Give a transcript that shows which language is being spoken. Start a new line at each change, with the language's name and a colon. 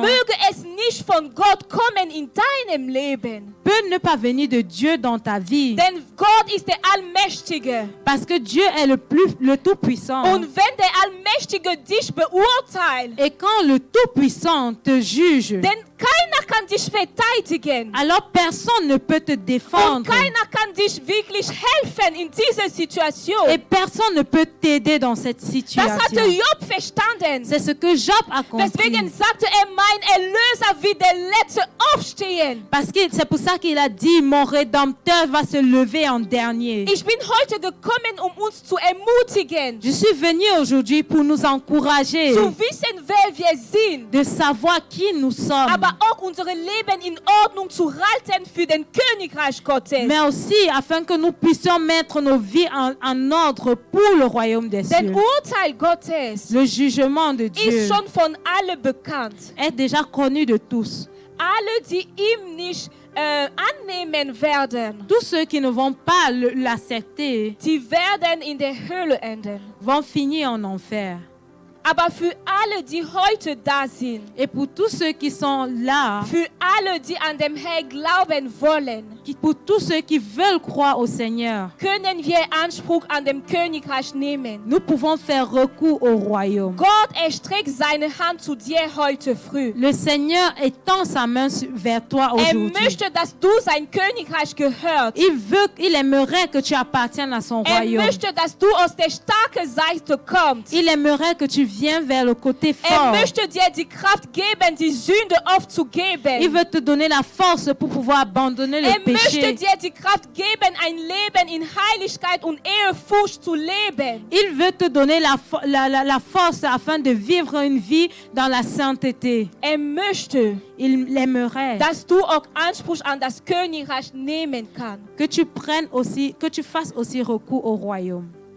German: möge es nicht von Gott kommen in deinem Leben.
French: peut ne pas venir de Dieu dans ta vie.
German: Denn Gott ist der Allmächtige.
French: Parce que Dieu est le Tout-Puissant.
German: Und wenn der Allmächtige dich beurteilt,
French: Et quand le Tout-Puissant te juge,
German: denn keiner kann dich verteidigen.
French: alors personne ne peut te
German: Und
French: défendre.
German: keiner kann dich wirklich helfen in dieser Situation.
French: Et personne ne peut t'aider dans cette
German: Das
French: situation.
German: hatte Job verstanden.
French: C'est ce que Job a
German: Deswegen
French: compris.
German: sagte er, mein Erlöser wird der Letzte aufstehen.
French: Parce que c'est pour ça qu'il a dit, mon Rédempteur va se lever en dernier.
German: Ich bin heute gekommen, um uns zu ermutigen,
French: Je suis venu aujourd'hui pour nous encourager
German: zu wissen, wer wir sind,
French: de savoir qui nous sommes,
German: aber auch unser Leben in Ordnung zu halten für den Königreich Gottes.
French: mais aussi afin que nous puissions mettre nos vies en ordre pour le royaume des
German: Denn
French: cieux.
German: Urteil Gottes
French: Le jugement de Dieu
German: ist schon von allen bekannt.
French: est déjà connu de tous.
German: Alle, die ihm nicht annehmen werden,
French: Tous ceux qui ne vont pas l'accepter
German: die werden in der Hölle enden.
French: vont finir en enfer.
German: Aber für alle, die heute da sind,
French: Et pour tous ceux qui sont là,
German: für alle, die an dem Herrn glauben wollen,
French: pour tous ceux qui veulent croire au Seigneur,
German: können wir Anspruch an dem Königreich nehmen.
French: nous pouvons faire recours au royaume.
German: Gott erstreckt seine Hand zu dir heute früh.
French: Le Seigneur étend sa main vers toi aujourd'hui.
German: Möchte, dass du sein Königreich gehörst.
French: Il aimerait que tu appartiennes à son royaume.
German: Möchte, dass du aus der starken Seite kommst.
French: Il aimerait que tu viennes vers le côté fort.
German: Möchte dir die Kraft geben, die Sünde aufzugeben.
French: Il veut te donner la force pour pouvoir abandonner le
German: möchte
French: péché.
German: dir die Kraft geben, ein Leben in Heiligkeit und Ehrfurcht zu leben.
French: Il veut te donner la force afin de vivre une vie dans la sainteté.
German: Möchte,
French: Il aimerait
German: dass du auch Anspruch an das Königreich nehmen kannst.
French: que tu fasses aussi recours au royaume.